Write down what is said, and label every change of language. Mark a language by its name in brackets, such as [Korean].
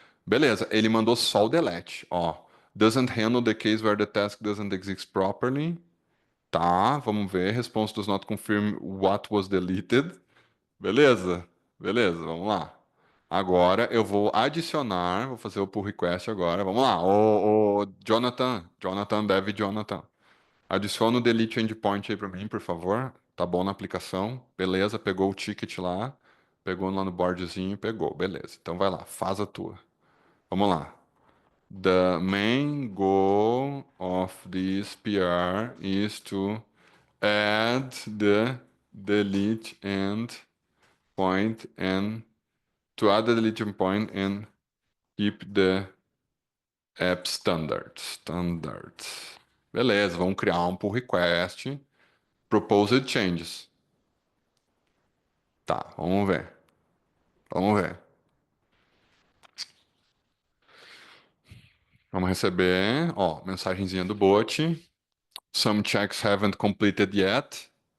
[Portuguese] Beleza, ele mandou só o delete. [English] Ó, doesn't handle the case where the task doesn't exist properly. [Portuguese] Tá, vamos ver. [English] Response does not confirm what was deleted. [Portuguese] Beleza, beleza, vamos lá. Agora eu vou adicionar, vou fazer o pull request agora. Vamos lá, ô Jonathan, Jonathan. Adiciona o delete endpoint aí pra mim, por favor. Tá bom na aplicação. Beleza, pegou o ticket lá, pegou lá no boardzinho, pegou. Beleza, então vai lá, faz a tua. Vamos lá. [English] The main goal of this PR is to add the delete endpoint and to add the delete point and keep the app standards. [Portuguese] Beleza, vamos criar um pull request. [English] Proposed changes. [Portuguese] Tá, vamos ver. Vamos ver. Vamos receber, ó, mensagenzinha do bot. [English] Some checks haven't completed yet.